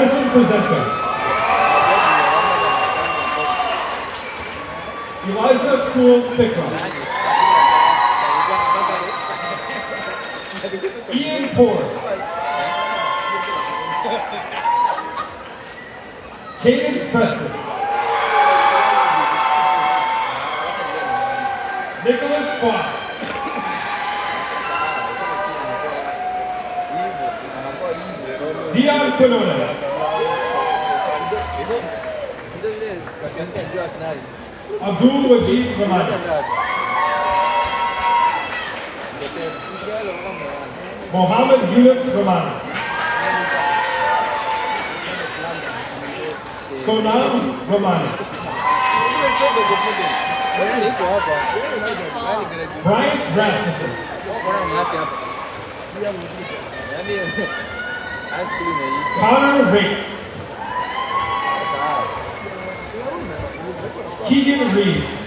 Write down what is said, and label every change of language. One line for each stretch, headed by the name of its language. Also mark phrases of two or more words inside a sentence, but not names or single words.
English: present them. Eliza Cool Pickle. Ian Poor. Cadence Preston. Nicholas Foss. Dion Quinones. Abdul Wajid Ramani. Mohammed Yunus Ramani. Sonam Ramani. Bryant Rasmussen. Connor Raitt. Keegan Reeves.